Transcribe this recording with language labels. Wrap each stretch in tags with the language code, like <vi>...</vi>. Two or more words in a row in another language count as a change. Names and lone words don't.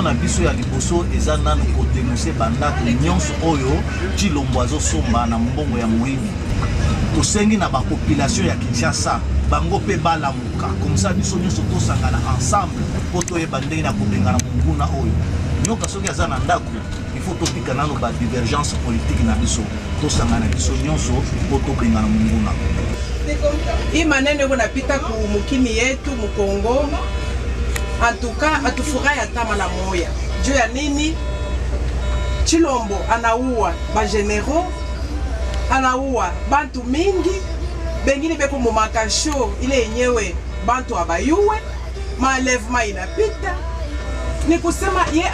<ln>na biso ya liboso eza nanu kodenonce bandako nyonso oyo Tshilombo azosomba na mbongo ya moyini tosengi na bapopulation ya Kinshasa bango mpe balamuka komisa biso nyonso tosangana ensemble mpo toyeba ndenge na kobengana monguna oyo nyoka soki aza na ndako</ln> <fr>il faut</fr> <ln>totika nano badivergence politique na biso tosangana biso nyonso mpo tobengana monguna</ln> <sw>hii maneno kunapita ku mukini yetu Mukongo antuka atufurahi hata mara moya juu ya nini Tshilombo anaua bageneraux anaua bantu mingi bengine beko mumakasho ile yenyewe bantu abayuwe malevema inapita ni kusema ye</sw>